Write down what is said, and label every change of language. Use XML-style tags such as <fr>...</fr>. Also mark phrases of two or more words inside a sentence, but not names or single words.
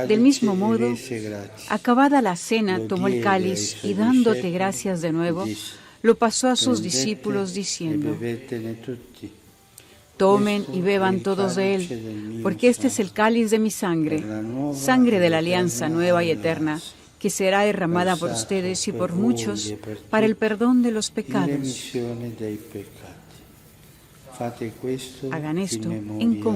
<es>Del mismo</es> <it>e</it> <es>modo,</es> <it>rese grazie.</it> <es>acabada la cena, Lo tomó el</es> <it>diede ai</it> <es>cáliz</es> <it>suoi</it> <es>y dándote</es> <it>discepoli</it> <es>gracias de</es> <it>e</it> <es>nuevo,</es> <it>disse:</it> <es>lo pasó a sus</es> <it>"Prendete</it> <es>discípulos</es> <it>e</it> <es>diciendo:</es> <it>bevetene tutti.</it> <es>Tomen</es> <it>Questo</it> <es>y</es> <it>è</it> <es>beban</es> <it>il</it> <es>todos de</es> <it>calice</it> <es>él,</es> <it>del mio</it> <es>porque este es el</es> <it>sangue,</it> <es>cáliz de mi sangre,</es> <it>per la nuova</it> <es>sangre de</es> <it>ed</it> <es>la alianza</es> <it>eterna</it> <es>nueva y eterna,</es> <it>alleanza,</it> <es>que será derramada por</es> <it>versato</it> <es>ustedes y</es> <it>per</it> <es>por</es> <it>voi</it> <es>muchos</es> <it>e per</it> <es>para el</es> <it>tutti</it> <es>perdón de los</es> <it>in</it> <es>pecados.</es> <it>remissione dei peccati. Fate questo</it> <es>Hagan esto</es> <it>in</it> <es>en memoria</es>